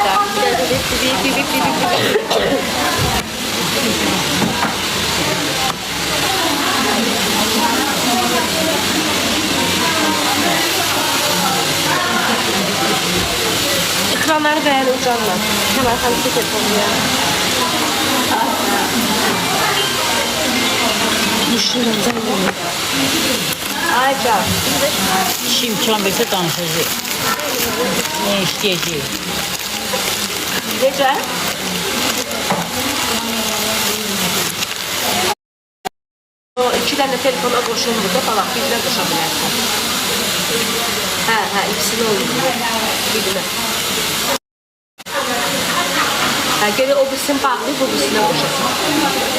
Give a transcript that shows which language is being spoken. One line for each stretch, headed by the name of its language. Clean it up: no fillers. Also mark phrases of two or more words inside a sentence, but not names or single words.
Turkish: Ekranları beğenin canlar. Hemen hareket yapalım ya. Düşünürüm canlar. Ay can. Kişi imkan verse danışacak. Ne isteyecek?
Azerbaijani: Necə? O 2 dənə telefona qoşun burada, balaq birlə qoşa bilərsən. Hə, ikisini olur. Birlə. Hə, geri o birisini bağlayıb, bu birisinə qoşasan.